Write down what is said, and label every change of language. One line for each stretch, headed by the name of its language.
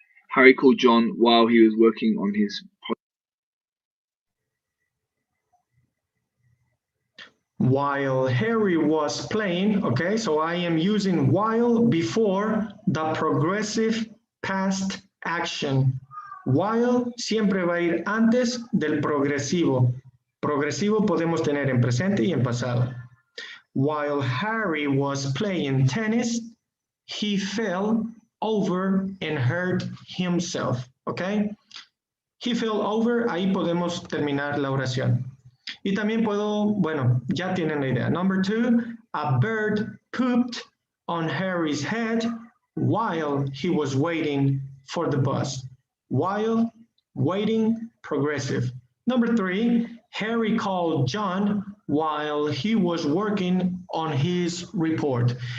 English: Harry called John while he was working on his project. While Harry was playing, okay, so I am using while before the progressive past action.
Spanish: While siempre va a ir antes del progresivo. Progresivo podemos tener en presente y en pasado.
English: While Harry was playing tennis, he fell over and hurt himself, okay? He fell over,
Spanish: ahí podemos terminar la oración. Y también puedo, bueno, ya tienen la idea.
English: Number 2, a bird pooped on Harry's head while he was waiting for the bus. While, waiting, progressive. Number 3, Harry called John while he was working on his report.